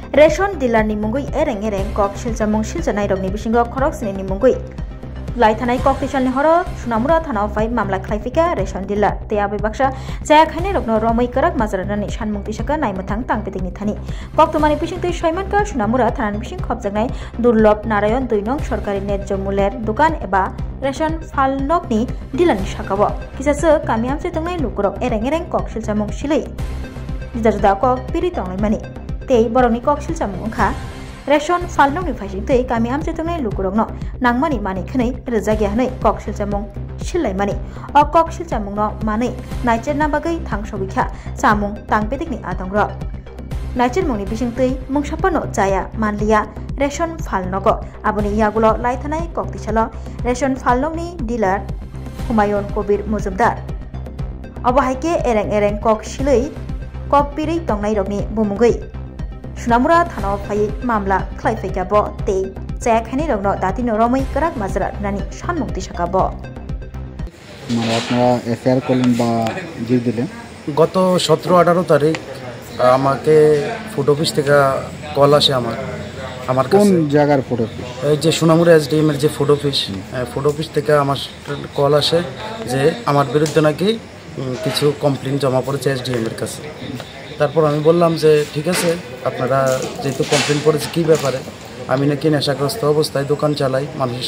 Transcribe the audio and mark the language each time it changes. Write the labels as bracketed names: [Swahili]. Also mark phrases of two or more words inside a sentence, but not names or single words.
[Kok Borok] রেশন ডিলার ni mungui ereng kok siljamung siljanai rokni bisingo khorok sini ni mungui lai thanai kok tisal ni horo Sunamura thana fai mamla khlaifika রেশন ডিলার te abai baksa jaya khaine rokno romoi karak mazarani sanmung tisaka naimthang tangpeding ni thani kok tomani bisingtui soimanka Sunamura thana bising khobjaknai Durlop Narayan 2 nong sorkari [Bangla] ন্যায্য মূল্যের দোকান [Kok Borok] এবা রেশন ফালনকনি ডিলারনি সাকাবো কিসাসো কামিয়ামse tangnai lukurok ereng kok siljamung silai juda kok piri tonglai mani tei borokni kok siljamung kha রেশন ফালনকনি ফাইসিংtei কামিয়ামse tangnai lukurokno nangmani mani khwnei rwjagya hnei kok siljamung silai mani o kok siljamungno manei naicherna bagui thangsobikha samung tangpedikni atongrok naichermungni bisingtei mungsapano jaya manliya রেশন ফালনগো aboni yagulo laithanai kok tisalo রেশন ফালনকনি ডিলার হুমায়ুন কবির মজুমদার অবহাইকে ereng kok silai kok piri tongnai rokni bumungui Sunamura thana phai mamla khlaifaiga bo tei jaya khaini rokno datino romoi karak mazra nani sanmung tisakabo [Bangla] মানে আপনারা এফআইআর করলেন বা দিয়ে দিলেন গত 17-18 তারিখ আমাকে ফুড অফিস থেকে কল আসে আমার কোন জায়গার ফুড অফিস এই যে সুনামুরা এসডিএম এর যে ফুড অফিস থেকে আমার কল আসে যে আমার বিরুদ্ধে নাকি কিছু কমপ্লেইন জমা পড়েছে এসডিএম এর কাছে তারপর আমি বললাম যে ঠিক আছে আপনারা যেহেতু কমপ্লেইন পড়েছে কী ব্যাপারে আমি নাকি নেশাগ্রস্ত অবস্থায় দোকান চালাই মানুষের